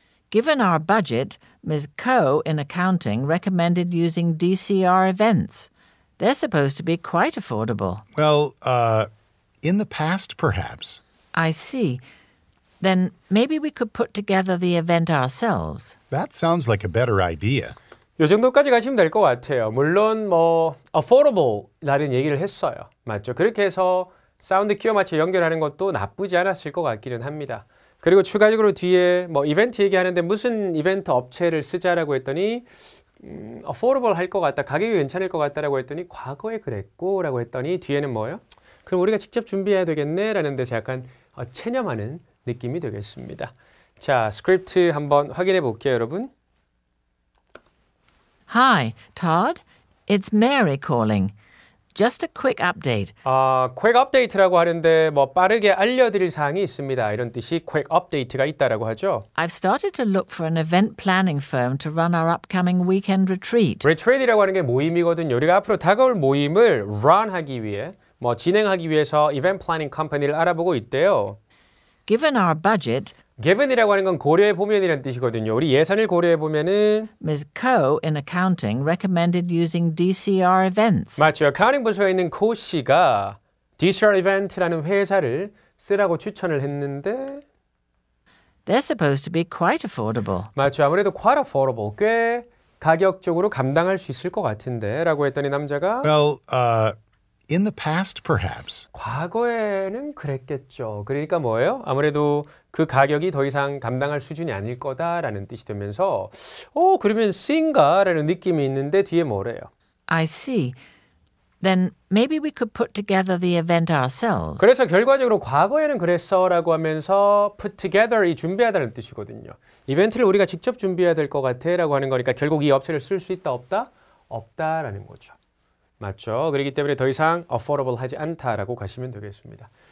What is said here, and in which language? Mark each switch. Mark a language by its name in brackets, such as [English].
[English] Given our budget, Ms. Coe in accounting recommended using DCR events. They're supposed to be quite affordable. Well, in the past, perhaps. I see. Then maybe we could put together the event ourselves. That sounds like a better idea. [Korean] 요 정도까지 가시면 될 것 같아요. 물론 affordable라는 얘기를 했어요. 맞죠? 그렇게 해서 사운드 끼워 맞춰 연결하는 것도 나쁘지 않았을 것 같기는 합니다. 그리고 추가적으로 뒤에 이벤트 얘기하는데 무슨 이벤트 업체를 쓰자라고 했더니 affordable 할 것 같다, 가격이 괜찮을 것 같다라고 했더니 과거에 그랬고 라고 했더니 뒤에는 뭐예요? 그럼 우리가 직접 준비해야 되겠네 라는 데서 약간 체념하는 느낌이 되겠습니다. 자, 스크립트 한번 확인해 볼게요, 여러분. [English] Hi, Todd. It's Mary calling. Just a quick update. [Korean] quick update라고 하는데 빠르게 알려드릴 사항이 있습니다. 이런 뜻이 quick update가 있다라고 하죠. [English] I've started to look for an event planning firm to run our upcoming weekend retreat. [Korean] retreat이라고 하는 게 모임이거든요. 우리가 앞으로 다가올 모임을 run하기 위해 진행하기 위해서 event planning company를 알아보고 있대요. [English] Given our budget, [Korean] given이라고 하는 건 고려해 보면이라는 뜻이거든요. 우리 예산을 고려해 보면은 [English] Ms. Coe in accounting recommended using DCR events. [Korean] 맞죠. accounting 부서에 있는 코 씨가 DCR event라는 회사를 쓰라고 추천을 했는데 [English] They're supposed to be quite affordable. [Korean] 맞죠. 아무래도 quite affordable, 꽤 가격적으로 감당할 수 있을 것 같은데 라고 했더니 남자가 [English] Well, in the past, perhaps. [Korean] 과거에는 그랬겠죠. 그러니까 뭐예요? 아무래도 그 가격이 더 이상 감당할 수준이 아닐 거다라는 뜻이 되면서 그러면 C인가라는 느낌이 있는데 뒤에 뭐래요? [English] I see. Then maybe we could put together the event ourselves. [Korean] 그래서 결과적으로 과거에는 그랬어라고 하면서 put together 이 준비하다는 뜻이거든요. 이벤트를 우리가 직접 준비해야 될 것 같아라고 하는 거니까 결국 이 업체를 쓸 수 있다 없다? 없다라는 거죠. 맞죠? 그렇기 때문에 더 이상 affordable 하지 않다라고 가시면 되겠습니다.